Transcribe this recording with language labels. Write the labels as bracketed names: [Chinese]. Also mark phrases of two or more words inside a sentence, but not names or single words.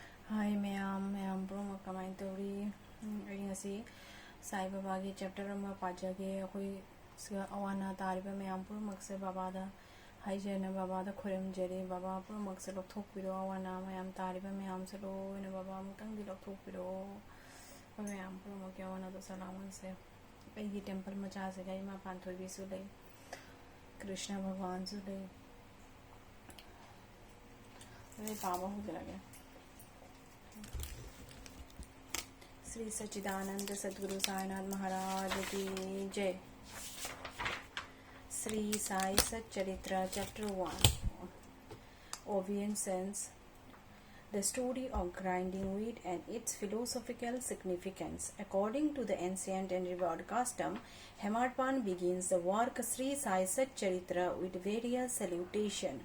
[English] Hi ma'am [Manipuri] bro kamai tori ngasi Sai Baba gi chapter ama pajage akoi awana tariba ma'am pur makse baba da haijana baba da khurem jare baba pur makse lok thok piro awana ma'am tariba ma'am se lo ina baba mutang di lok thok piro ma'am pur makya awana to salamun se aigi temple macha se gai ma panthoi bi su lai Krishna भगवान su lai [Hindi] अरे बाबा हो गया श्री सच्चिदानंद सद्गुरु साईनाथ महाराज की जय. [English] श्री साई सच्चरित्र chapter 1 Obeisance. The story of grinding wheat and its philosophical significance. According to the ancient and revered custom, Hemadpan begins the work Sri Sai Satcharitra with various salutation.